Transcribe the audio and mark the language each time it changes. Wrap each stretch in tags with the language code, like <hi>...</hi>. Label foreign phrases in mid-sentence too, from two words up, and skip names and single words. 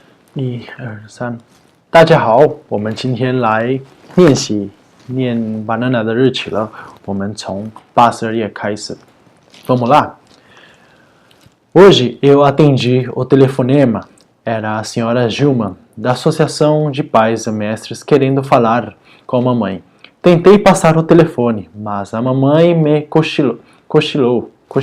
<zh>1、2、3，大家好，我们今天来练习念 banana 的日期了。我们从82页开始。</zh> <pt>Vamos lá? Hoje eu atendi o telefonema. Era a senhora Gilma, da Associação de Pais e Mestres, querendo falar com a mamãe. Tentei passar o telefone, mas a mamãe me cochichou.</pt>